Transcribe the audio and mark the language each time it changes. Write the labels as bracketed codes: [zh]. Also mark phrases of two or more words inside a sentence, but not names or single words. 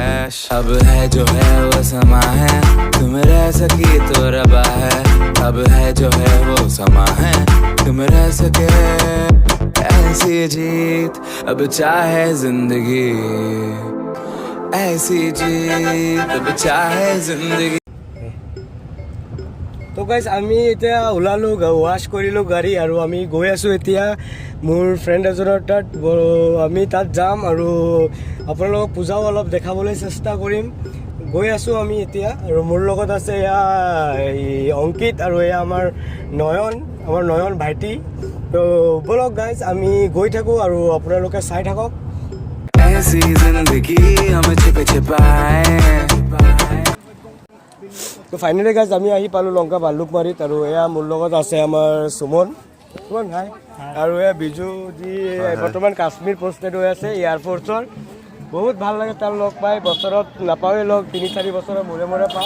[hi] अब है जो है वो समा है, तुम रह सकी तो रबा है, अब है जो है वो समा है, तुम रह सके ऐसी जीत, अब चाहे जिंदगी ऐसी जीत, अब चाहे जिंदगी। [as] তো গাইজ আমি এতিয়া ওলালোঁ, ৱাশ্ব কৰিলোঁ গাড়ী আৰু আমি গৈ আছোঁ এতিয়া মোৰ ফ্ৰেণ্ড এজনৰ তাত। আমি তাত যাম আৰু আপোনালোকক পূজাও অলপ দেখাবলৈ চেষ্টা কৰিম। গৈ আছোঁ আমি এতিয়া আৰু মোৰ লগত আছে এয়া অংকিত আৰু এয়া আমাৰ নয়ন ভাইটি। তো বলক গাইজ আমি গৈ থাকোঁ আৰু আপোনালোকে চাই থাকক। [hi] ऐसी जिंदगी हम छिपे छिपाए। [as] তো ফাইনেলি গাইজ আমি আহি পালোঁ লংকা ভালুকমাৰীত আৰু এয়া মোৰ লগত আছে আমাৰ সুমন হাই আৰু এয়া বিজু যি বৰ্তমান কাশ্মীৰ পষ্টেড হৈ আছে এয়াৰফ'ৰ্চৰ। বহুত ভাল লাগে তাৰ লগ পাই, বছৰত নাপাওঁৱেই লগ, 3-4 বছৰৰ মূৰে মূৰে পাওঁ।